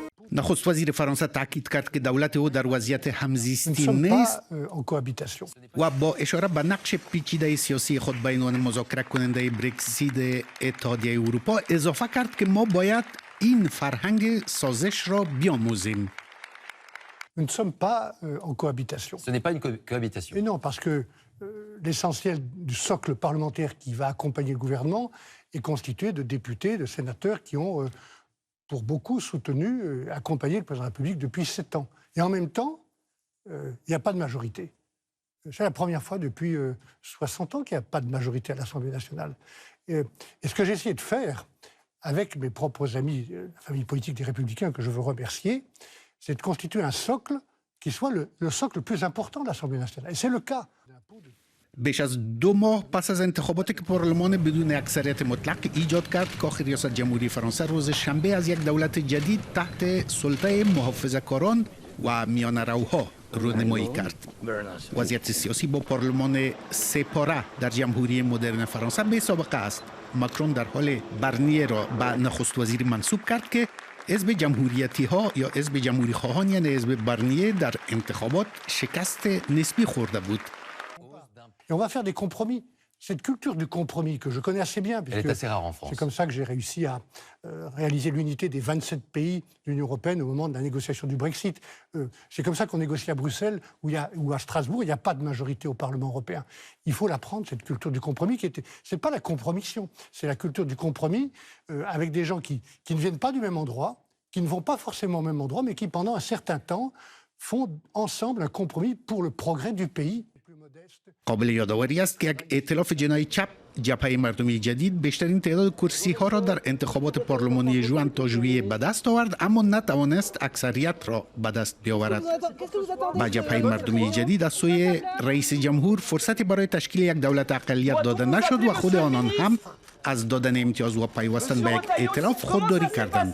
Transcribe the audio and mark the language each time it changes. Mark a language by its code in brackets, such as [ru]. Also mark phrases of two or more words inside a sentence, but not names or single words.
[fa] نخست وزیر فرانسه تاکید کرد که دولت او در وضعیت همزیستی [fr] Nous ne sommes [fa] نیست [fr] pas en cohabitation. [fa] و با اشاره به نقش پیچیده سیاسی خود به عنوان مذاکره کننده برکزیت اتحادیه اروپا اضافه کرد که ما باید این فرهنگ سازش را بیاموزیم. [fr] Nous ne sommes pas en cohabitation. Ce n'est pas une cohabitation. Et non, parce que l'essentiel du socle parlementaire qui va accompagner le gouvernement est constitué de députés, de sénateurs qui ont, pour beaucoup, soutenu, accompagné le président de la République depuis 7 ans. Et en même temps, il n'y a pas de majorité. C'est la première fois depuis 60 ans qu'il n'y a pas de majorité à l'Assemblée nationale. Et ce que j'ai essayé de faire, avec mes propres amis, la famille politique des Républicains, que je veux remercier, c'est de constituer un socle qui soit le socle le plus important de l'Assemblée nationale. Et c'est le cas. [fa] بیش از 2 ماه پس از انتخاباتی که پارلمان بدون اکثریت مطلق ایجاد کرد، کاخ ریاست جمهوری فرانسه روز شنبه از یک دولت جدید تحت سلطه محافظه‌کاران و میانه‌روها رونمایی کرد. وضعیت سیاسی با پارلمان سپاره در جمهوری مدرن فرانسه بی سابقه است. ماکرون در حال برنیه را به نخست وزیر منصوب کرد که حزب جمهوریتی ها یا حزب جمهوری خواهان یعنی حزب برنیه در انتخابات شکست نسبی خورده بود. [fr] Et on va faire des compromis. Cette culture du compromis que je connais assez bien, Elle est assez rare en France. C'est comme ça que j'ai réussi à réaliser l'unité des 27 pays de l'Union européenne au moment de la négociation du Brexit. C'est comme ça qu'on négocie à Bruxelles ou à Strasbourg, il n'y a pas de majorité au Parlement européen. Il faut l'apprendre, cette culture du compromis. Ce n'est pas la compromission, c'est la culture du compromis avec des gens qui ne viennent pas du même endroit, qui ne vont pas forcément au même endroit, mais qui pendant un certain temps font ensemble un compromis pour le progrès du pays. [fa] قابل یادآوری است که یک ائتلاف جنایی چپ جبهه مردمی جدید بیشترین تعداد کرسی ها را در انتخابات پارلمانی ژوئن تا ژوئیه به دست آورد، اما نتوانست اکثریت را به دست بیاورد. با جبهه مردمی جدید از سوی رئیس جمهور فرصتی برای تشکیل یک دولت اقلیت داده نشد و خود آنان هم از دادن امتیاز و پیوستن به یک ائتلاف خودداری کردند.